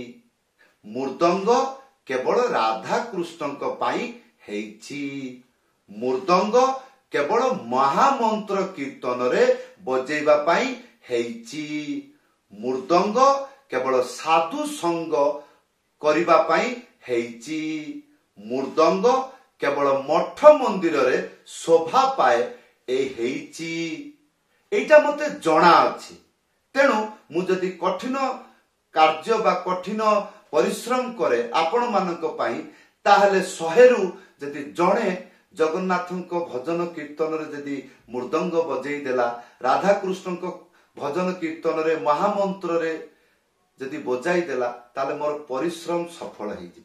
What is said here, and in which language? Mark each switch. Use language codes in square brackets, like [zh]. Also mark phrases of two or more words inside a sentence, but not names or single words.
[or] ମୃଦଙ୍ଗ କେବଳ ରାଧା କୃଷ୍ଣଙ୍କ ପାଇଁ ହେଇଛି ମୃଦଙ୍ଗ କେବଳ ମହାମନ୍ତ୍ର କୀର୍ତ୍ତନ ରେ ବଜେଇବା ପାଇଁ ହେଇଛି ମୃଦଙ୍ଗ କେବଳ ସାଧୁ ସଙ୍ଗ କରିବା ପାଇଁ ହେଇଛି। ମୃଦଙ୍ଗ କେବଳ ମଠ ମନ୍ଦିରରେ ଶୋଭା ପାଏ ଏଇ ହେଇଛି। ଏଇଟା ମତେ ଜଣା ଅଛି। ତେଣୁ ମୁଁ ଯଦି କଠିନ କାର୍ଯ୍ୟ ବା କଠିନ ପରିଶ୍ରମ କରେ ଆପଣ ମାନଙ୍କ ପାଇଁ, ତାହେଲେ 100ରୁ ଯଦି ଜଣେ ଜଗନ୍ନାଥଙ୍କ ଭଜନ କୀର୍ତ୍ତନରେ ଯଦି ମୃଦଙ୍ଗ ବଜେଇ ଦେଲା, ରାଧାକୃଷ୍ଣଙ୍କ ଭଜନ କୀର୍ତ୍ତନରେ ମହାମନ୍ତ୍ରରେ ଯଦି ବଜାଇ ଦେଲା, ତାହେଲେ ମୋର ପରିଶ୍ରମ ସଫଳ ହେଇଯିବ।